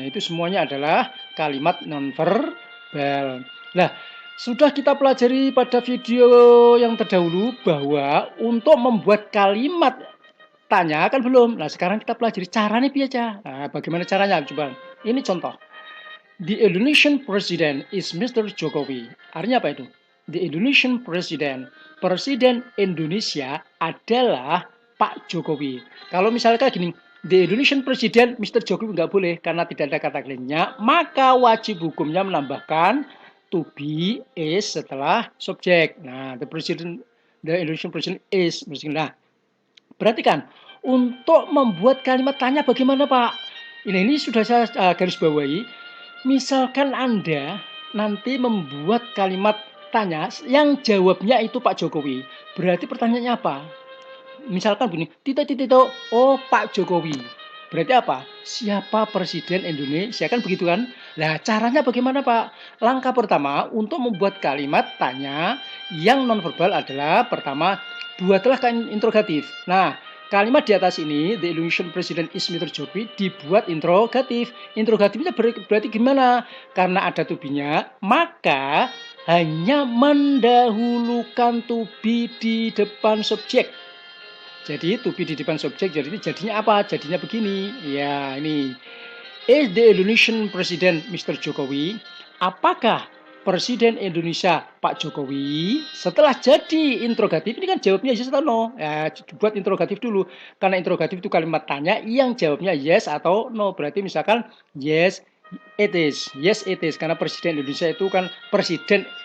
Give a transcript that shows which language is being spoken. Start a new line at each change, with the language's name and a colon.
Indonesian: Nah, itu semuanya adalah kalimat nonverbal. Nah, sudah kita pelajari pada video yang terdahulu bahwa untuk membuat kalimat tanya kan belum. Nah, sekarang kita pelajari caranya biasa. Nah, bagaimana caranya? Coba. Ini contoh.
English: The Indonesian President is Mr.
Indonesian: Jokowi. Artinya apa itu?
English: The Indonesian President,
Indonesian: Presiden Indonesia adalah Pak Jokowi. Kalau misalnya gini,
English: The Indonesian President Mr.
Indonesian: Jokowi nggak boleh karena tidak ada kata lainnya, maka wajib hukumnya menambahkan to be is setelah subjek.
English: Nah, the Indonesian President is.
Indonesian: Nah, perhatikan, untuk membuat kalimat tanya bagaimana Pak? Ini sudah saya garis bawahi. Misalkan Anda nanti membuat kalimat tanya yang jawabnya itu Pak Jokowi. Berarti pertanyaannya apa? Misalkan begini, titik-titik, oh Pak Jokowi. Berarti apa? Siapa Presiden Indonesia? Kan begitu kan? Nah, caranya bagaimana Pak? Langkah pertama untuk membuat kalimat tanya yang nonverbal adalah pertama, buatlah interrogatif. Nah, kalimat di atas ini,
English: the Indonesian President is Mr.
Indonesian: Jokowi, dibuat interrogatif. Interrogatifnya berarti gimana? Karena ada to be-nya, maka hanya mendahulukan to be di depan subjek. Jadi to be di depan subjek, jadinya apa? Jadinya begini. Ya, ini.
English: Is the Indonesian President Mr.
Indonesian: Jokowi? Apakah Presiden Indonesia Pak Jokowi? Setelah jadi interrogatif, ini kan jawabnya yes atau no. Ya, buat interrogatif dulu. Karena interrogatif itu kalimat tanya yang jawabnya yes atau no. Berarti misalkan
English: yes, it is. Yes, it is.
Indonesian: Karena presiden Indonesia itu kan presiden.